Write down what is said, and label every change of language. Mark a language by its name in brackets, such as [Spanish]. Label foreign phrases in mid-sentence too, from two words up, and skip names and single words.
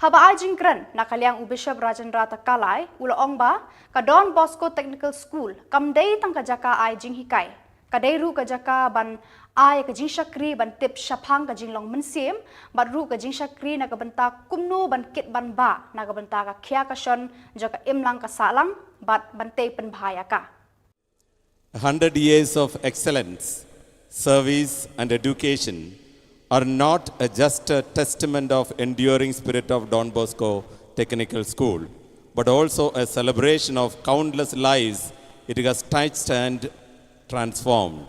[Khasi] haba ai jingkren nakaliang Bishop Rajendra Takalai ula ongba ka Don Bosco Technical School kamdei tang kajaka ai jing hikai kadai ru kajaka ban ai ka jing shakri ban tip shapang ka jing long mensim bat ru ka jing shakri na ka banta kumnu ban kit ban ba na ka banta ka khia ka shon jaka imlang ka salang bat bante pen bhaya ka [English] 100 years of excellence, service and education are not just a testament of enduring spirit of Don Bosco Technical School, but also a celebration of countless lives it has touched and transformed.